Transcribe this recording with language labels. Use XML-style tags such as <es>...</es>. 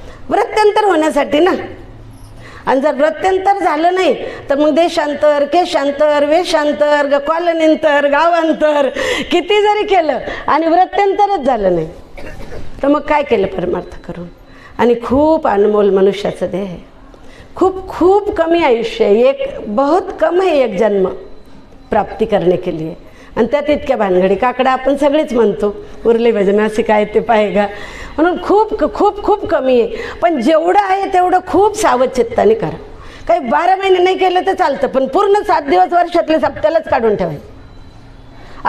<mr>वृत्त्यंतर होण्यासाठी ना. आणि जर वृत्त्यंतर झालं नाही तर मग देशांतर, केशांतर, वेशांतर, कॉलनींतर, गावांतर किती जरी केलं आणि वृत्त्यंतरच झालं नाही तर मग काय केलं परमार्थ करून? आणि खूप अनमोल मनुष्याचं देह आहे. खूप खूप कमी आयुष्य आहे.</mr> <hi>एक बहुत कम है एक जन्म प्राप्ती करने के लिए.</hi> <mr>आणि त्यात इतक्या भानगडी काकडा आपण सगळेच म्हणतो, उरले भजन असे काय ते पाहेगा, म्हणून खूप खूप खूप कमी आहे. पण जेवढं आहे तेवढं खूप सावधचित्ताने करा. काही 12 महिने नाही केलं तर चालतं, पण पूर्ण 7 दिवस वर्षातले सप्त्यालाच काढून ठेवायचं.</mr>